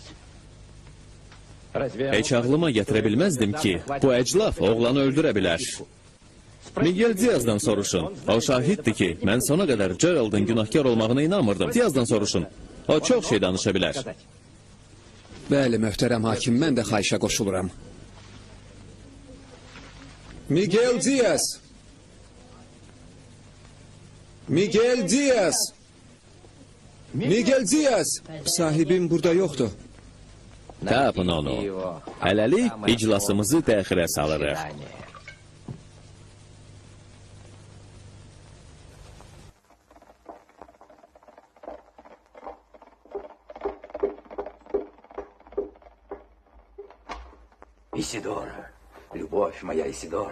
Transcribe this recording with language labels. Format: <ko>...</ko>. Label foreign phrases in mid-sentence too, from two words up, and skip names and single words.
<az>Heç ağlıma gətirə bilməzdim ki, bu əclaf oğlanı öldürə bilər. Miguel Diaz'dan soruşun. O şahiddir ki, mən sona qədər Gerald'ın günahkar olmağına inanmırdım. Diaz'dan soruşun. O çox şey danışa bilər. Bəli, möhtərəm hakim, mən də xahişə qoşuluram. Miguel Diaz! Miguel Diaz! Miguel Diaz! Sahibim burada yoxdur. Tapın onu. Hələlik iclasımızı təxirə salırıq.</az> <ru>Исидора, любовь моя Исидора.</ru>